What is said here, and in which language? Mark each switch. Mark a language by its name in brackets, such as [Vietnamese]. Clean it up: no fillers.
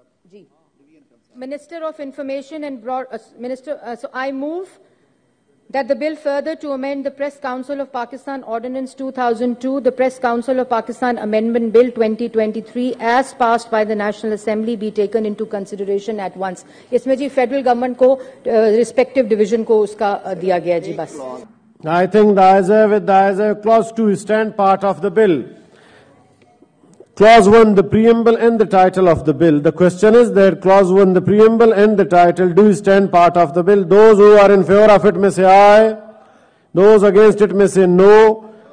[English] جی, Minister of Information and so I move that the bill further to amend the Press Council of Pakistan Ordinance 2002, the Press Council of Pakistan Amendment Bill 2023 as passed by the National Assembly be taken into consideration at once. [Urdu] اس میں جی federal government کو respective division کو اس کا دیا گیا جی بس. [English] I think the ayes have it. The ayes have clause 2 stand part of the bill. Clause 1, the preamble and the title of the bill. The question is that clause 1, the preamble and the title do stand part of the bill. Those who are in favor of it may say aye. Those against it may say no.